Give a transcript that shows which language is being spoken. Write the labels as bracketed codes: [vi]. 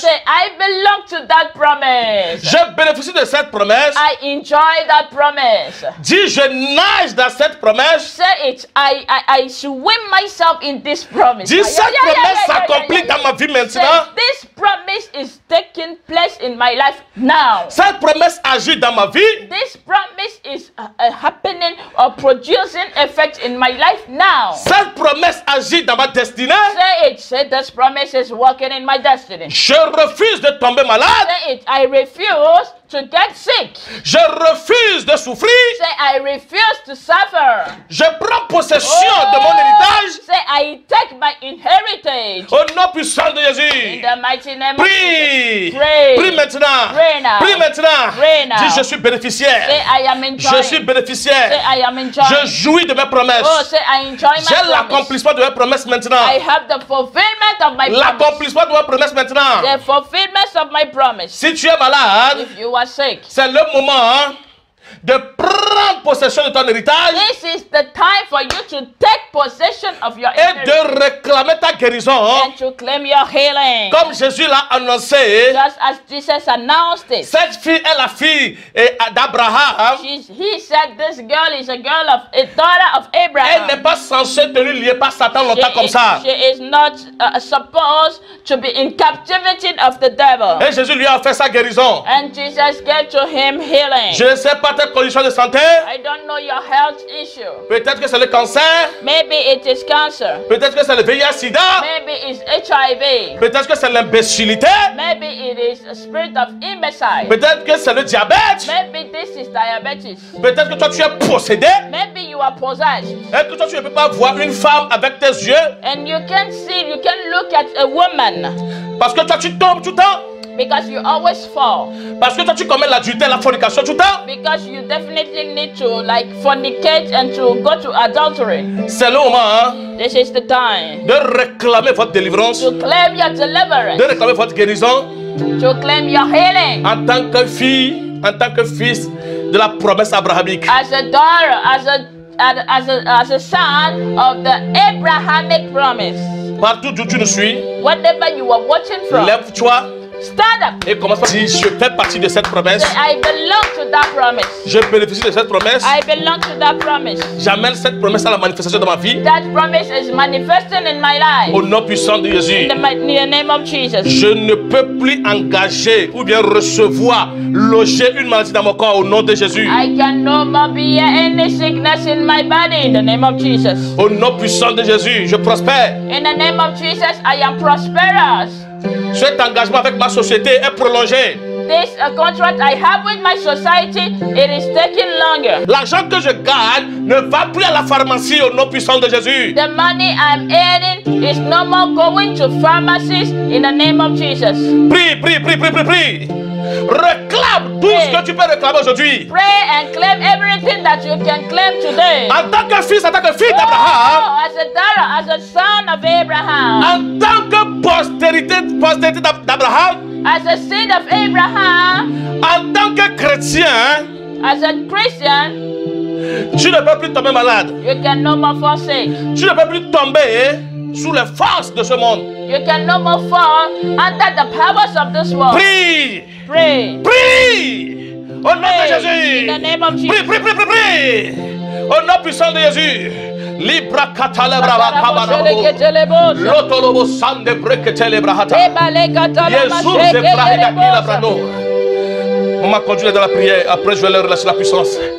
[en] Say, I belong to that promise. [fr] Je bénéficie de cette promesse. [en] I enjoy that promise. [fr] Dis, je nage dans cette promesse. [en] Say it. I swim myself in this promise. [fr] Dis, cette promesse s'accomplit dans ma vie maintenant. [en] Say, this promise is taking place in my life now. [fr] Cette promesse agit dans ma vie. [en] This promise is happening or producing effect in my life now. [fr] Cette promesse agit dans ma destinée. [en] Say it. Say this promise is working in my destiny. [fr] Je refuse de tomber malade. [en] Say it. I refuse to get sick. [fr] Je refuse de souffrir. [en] Say I refuse to suffer. [fr] Je prends possession de mon héritage. [en] Say I take my inheritance. [fr] Au nom puissant de [en] In [fr] Jésus. [en] the mighty name of [fr] Prie. [en] Jesus. Pray. [fr] Prie maintenant. [en] Pray now. [fr] Prie maintenant. [en] Pray now. [fr] Dis, je suis bénéficiaire. [en] Say I am enjoying. [fr] Je suis bénéficiaire. [en] Say I am enjoying. [fr] Je jouis de mes promesses. [en] Oh, say I enjoy my [fr] J'ai [en] promise. [fr] l'accomplissement de mes promesses maintenant. [en] I have the fulfillment of my promise. [fr] L'accomplissement de mes promesses maintenant. [en] The fulfillment of my promise. [fr] Si tu es malade, [en] If you are sick, [fr] c'est le moment de prendre possession de ton héritage [en] this is the time for you to take possession of your [fr] et [en] inheritance [fr] de réclamer ta guérison. [en] and to claim your healing. [fr] Comme Jésus l'a annoncé, [en] Just as Jesus announced it. [fr] cette fille est la fille d'Abraham. [en] He said this girl is a daughter of [fr] Elle [en] Abraham. [fr] n'est pas censée tenir liée par Satan longtemps comme ça. [en] She is not supposed to be in captivity of the devil. [fr] Et Jésus lui a fait sa guérison. [en] And Jesus gave to him healing. [fr] Je ne sais pas tes conditions de santé. [en] I don't know your health issue. [fr] Peut-être que c'est le cancer. [en] Maybe it is cancer. [fr] Peut-être que c'est le VIH-Sida. [en] Maybe it's HIV. [fr] Peut-être que c'est l'imbécilité. [en] Maybe it is a spirit of imbecile. [fr] Peut-être que c'est le diabète. [en] Maybe this is diabetes. [fr] Peut-être que toi tu es possédé. [en] Maybe you are possessed. [fr] Et que toi tu ne peux pas voir une femme avec tes yeux. [en] And you can look at a woman. [fr] Parce que toi tu tombes tout le temps. [en] Because you always fall. [fr] Parce que toi tu commets l'adultère, la fornication tout le temps. [en] Because you definitely need to fornicate and to go to adultery. [fr] C'est le moment hein, [en] This is the time [fr] de réclamer votre délivrance. [en] to claim your deliverance, [fr] De réclamer votre guérison. [en] to claim your healing. [fr] En tant que fille, en tant que fils de la promesse abrahamique. [en] As a daughter, as a son of the Abrahamic promise. [fr] Partout où tu nous suis, [en] Whatever you are watching from, [fr] lève-toi [en] stand up. [fr] et commence par dire je fais partie de cette promesse. [en] Say, I belong to that promise. [fr] Je bénéficie de cette promesse. [en] I belong to that promise. [fr] J'amène cette promesse à la manifestation de ma vie. [en] That promise is manifesting in my life. [fr] Au nom puissant de Jésus. [en] In the name of Jesus. [fr] Je ne peux plus engager ou bien recevoir, loger une maladie dans mon corps au nom de Jésus. [en] I can no more be any sickness in my body in the name of Jesus. [fr] Au nom puissant de Jésus, je prospère. [en] In the name of Jesus, I am prosperous. [fr] Cet engagement avec ma société est prolongé. [en] This contract I have with my society, it is taking longer. [fr] L'argent que je gagne ne va plus à la pharmacie au nom puissant de Jésus. [en] The money I'm earning is no more going to pharmacies in the name of Jesus. [fr] Prie, prie, prie, prie, prie, prie. Réclame tout ce que tu peux réclamer aujourd'hui. [en] Pray and claim everything that you can claim today. [fr] En tant que fils d'Abraham. [en] Oh, as a daughter, as a son of Abraham. [fr] En tant que postérité d'Abraham. [en] As a seed of Abraham. [fr] En tant que chrétien. [en] As a Christian. [fr] Tu ne peux plus tomber malade. [en] You can no more fall sick. [fr] Tu ne peux plus tomber sous les forces de ce monde. [en] You can no more fall under the powers of this world. [fr] Prie. [en] Pray. [fr] Prie. Au nom de Jésus. [en] In the name of Jesus. [fr] Prie, prie, prie, prie, prie. Au nom puissant de Jésus. Libra katalebra kabarabo. Lotolobo sande breketele hata. Jésus est frahida qui la brano. On m'a conduit dans la prière. Après, je vais leur relâcher la puissance.